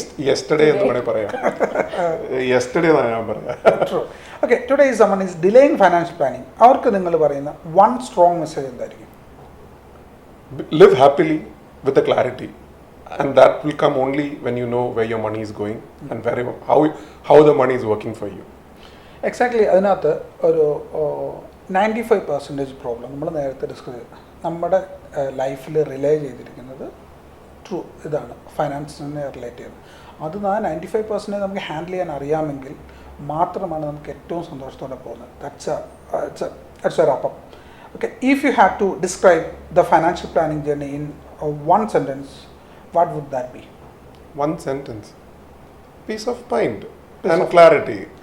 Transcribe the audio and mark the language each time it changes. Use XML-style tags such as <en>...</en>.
<ml>Yesterday എന്ന് വേണമെങ്കിൽ പറയാം. Yesterday എന്നാണ് ഞാൻ പറയാം.</ml> <en>True. Okay, today someone is delaying financial planning.</en> <ml>അവർക്ക് നിങ്ങൾ പറയുന്ന</ml> <en>one strong message</en> <ml>എന്തായിരിക്കും?</ml> <en>Live happily with the clarity, and that will come only when you know where your money is going and how the money is working for you. Exactly.</en> <ml>അതിനകത്ത് ഒരു 95% problem നമ്മൾ നേരത്തെ discuss ചെയ്തു. നമ്മുടെ ലൈഫിൽ relay ചെയ്തിരിക്കുന്നത് ഇതാണ്, ഫൈനാൻസിനെ റിലേറ്റ് ചെയ്ത്. അത് 95% നമുക്ക് ഹാൻഡിൽ ചെയ്യാൻ അറിയാമെങ്കിൽ മാത്രമാണ് നമുക്ക് ഏറ്റവും സന്തോഷത്തോടെ പോകുന്നത്.</ml> <en>That's a wrap-up. Okay, if you had to describe the financial planning journey in one sentence, what would that be? One sentence. Peace of mind and clarity.</en>